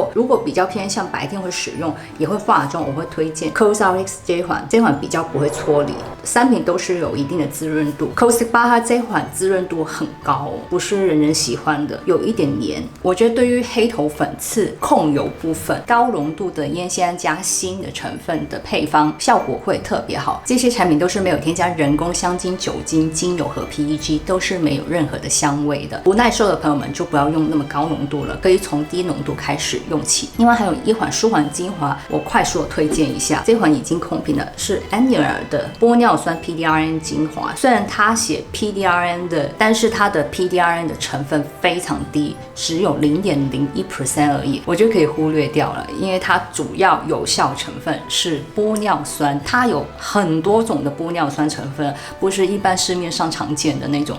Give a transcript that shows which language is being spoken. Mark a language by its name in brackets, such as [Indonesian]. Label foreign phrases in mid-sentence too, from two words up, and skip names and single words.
[Chinese] 如果比較偏向白天會使用，也會化妝，我會推薦 COSRX 這款比較不會搓離。3瓶都是有一定的滋潤度 ，Caustic Baha 這款滋潤度很高哦，不是人人喜歡的，有一點黏。我覺得對於黑頭粉刺、控油部分，高濃度的葉酰胺加鋅的成分的配方效果會特別好。這些產品都是沒有添加人工香精、酒精、精油和 PEG，都是沒有任何的香味的。不耐受的朋友們就不要用那麼高濃度了，可以從低濃度開始用起。另外還有一款舒緩精華，我快速的推薦一下，這款已經空瓶了，是 Annual 的玻尿酸 PDRN 精華。雖然它寫 PDRN 的，但是它的 PDRN 的成分非常低，只有0.01% 而已，我就可以忽略掉了，因为它主要有效成分是玻尿酸，它有很多種的玻尿酸成分，不是一般市面上常見的那種。